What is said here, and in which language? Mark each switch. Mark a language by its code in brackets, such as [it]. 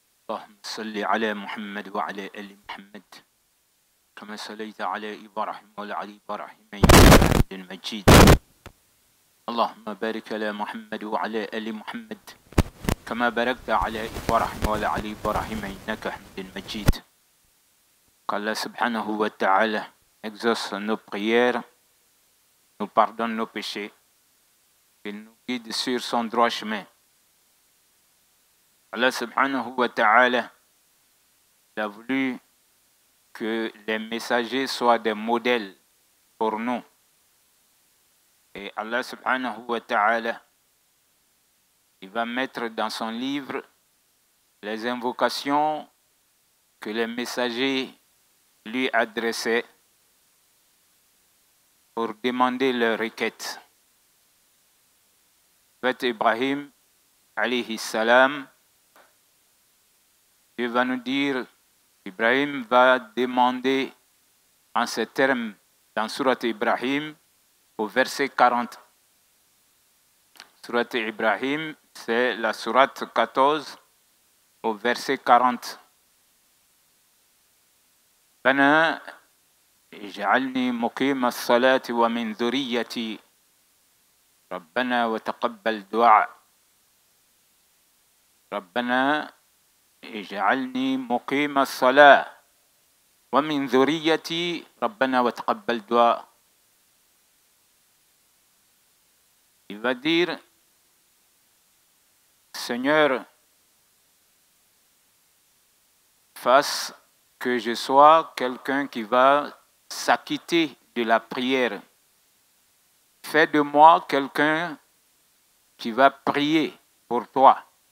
[ar] اللهم صل على محمد وعلى آل محمد كما صليت على إبراهيم وعلى آل إبراهيم إنك حميد مجيد. اللهم بارك على محمد وعلى آل محمد كما باركت على إبراهيم وعلى آل إبراهيم إنك حميد مجيد. [fr] Qu'Allah subhanahu wa ta'ala exauce nos prières, nous pardonne nos péchés, qu'il nous guide sur son droit chemin. Allah subhanahu wa ta'ala a voulu que les messagers soient des modèles pour nous. Et Allah subhanahu wa ta'ala, il va mettre dans son livre les invocations que les messagers lui adressaient pour demander leurs requêtes. Le prophète Ibrahim, alayhi salam, Dieu va nous dire, Ibrahim va demander en ces termes dans Surat Ibrahim au verset 40. Surat Ibrahim, c'est la Surat 14 au verset 40. [ar] ربنا اجعلني مقيم الصلاة ومن ذريتي ربنا وتقبل دعاء ربنا اجعلني مقيم الصلاة ومن ذريتي ربنا وتقبل دعاء. [fr] Il va dire, Seigneur, fasse que je sois quelqu'un qui va s'acquitter de la prière. Fais de moi quelqu'un qui va prier pour toi.